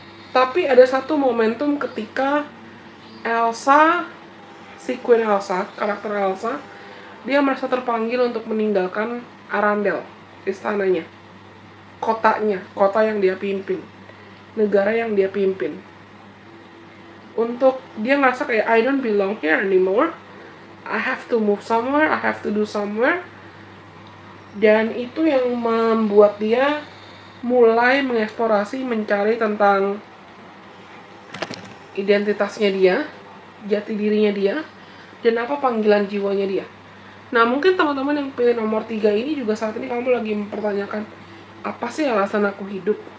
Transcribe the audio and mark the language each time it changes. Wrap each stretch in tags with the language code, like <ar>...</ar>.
<id>Tapi ada satu momentum ketika Elsa, si Queen Elsa, karakter Elsa, dia merasa terpanggil untuk meninggalkan Arendelle, istananya, kotanya, kota yang dia pimpin, negara yang dia pimpin. Untuk dia ngerasa kayak,</id> <en>I don't belong here anymore, I have to move somewhere, I have to do somewhere.</en> <id>Dan itu yang membuat dia mulai mengeksplorasi, mencari tentang identitasnya dia, jati dirinya dia, dan apa panggilan jiwanya dia. Nah, mungkin teman-teman yang pilih nomor 3 ini juga saat ini kamu lagi mempertanyakan, apa sih alasan aku hidup?</id>